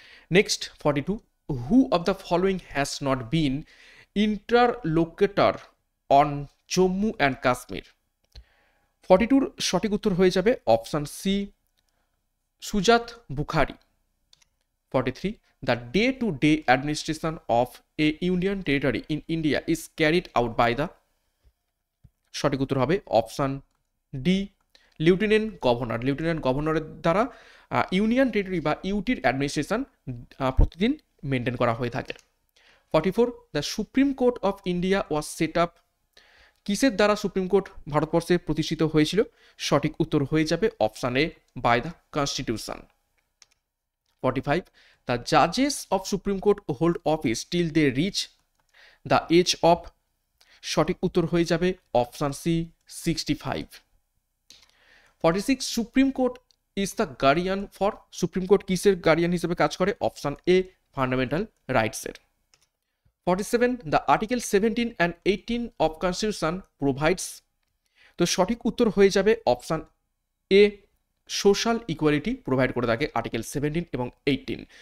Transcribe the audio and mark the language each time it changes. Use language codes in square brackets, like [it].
[en] next 42, who of the following has not been interlocutor on Jammu and Kashmir, [bn] 42 সঠিক উত্তর হয়ে যাবে অপশান সি, [en] Sujaat Bukhari. 43, the day-to-day administration of a union territory in India is carried out by the, [bn] সঠিক উত্তর হবে option D, [en] Lieutenant governor. [bn] Lieutenant গভর্নরের দ্বারা ইউনিয়ন টেরিটরি বা ইউটির অ্যাডমিনিস্ট্রেশন প্রতিদিন মেনটেন করা হয়ে থাকে। 44, [en] the supreme court of India was set up, [bn] কিসের দ্বারা সুপ্রিম কোর্ট ভারতবর্ষে প্রতিষ্ঠিত হয়েছিল, সঠিক উত্তর হয়ে যাবে option A, [en] By the constitution. 45, the judges of Supreme Court hold office till they reach the age of, [bn] সঠিক উত্তর হয়ে যাবে option C, [en] 65। [bn] 46, [en] supreme court is the guardian for, [bn] supreme court কিসের গার্ডিয়ান হিসেবে কাজ করে, option A, fundamental রাইটসের। 47, [en] the Article 17 and 18 of Constitution provides, [bn] তো সঠিক উত্তর হয়ে যাবে option A, social equality provide করে থাকে আর্টিকেল 17 এবং 18।